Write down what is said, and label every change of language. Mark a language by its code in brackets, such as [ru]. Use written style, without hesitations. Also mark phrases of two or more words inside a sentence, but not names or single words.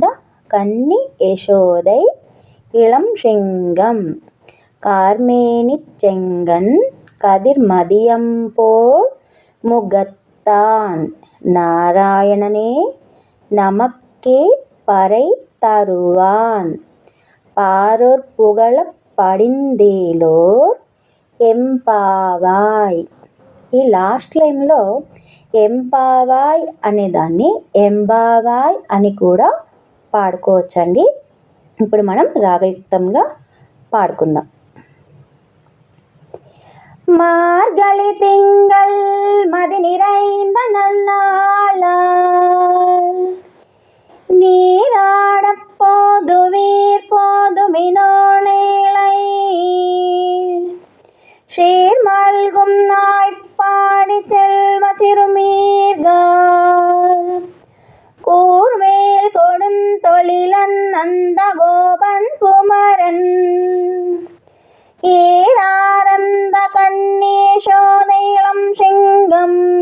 [ta] கன்னி யசோதை இளம் சிங்கம் கார்மேனிச் செங்கண் கதிர்மதியம்போல் முகத்தான் நாராயணனே நமக்கே பறை தருவான் பாரோர் புகழப் படிந்தேலோர் ఎంపావాయ్. [te] ఈ లాస్ట్ లైన్లో ఎంపావాయ్ అనేదాన్ని ఎంబావాయ్ అని కూడా పాడుకోవచ్చండి. ఇప్పుడు మనం రాగయుక్తంగా పాడుకుందాం. [ta] மார்கழி திங்கள் மதி நிறைந்த நன்னாளால் நீராடப் போதுவீர் போதுமினோ நேளையீர் சீர்மல்கும் ஆய்ப்பாடி செல்வ சிறுமீர்காள் கூர்வேல் கொடுந்தொழிலன் நந்தகோபன் குமரன் ஏராரந்த கன்னி யசோதை இளம் சிங்கம்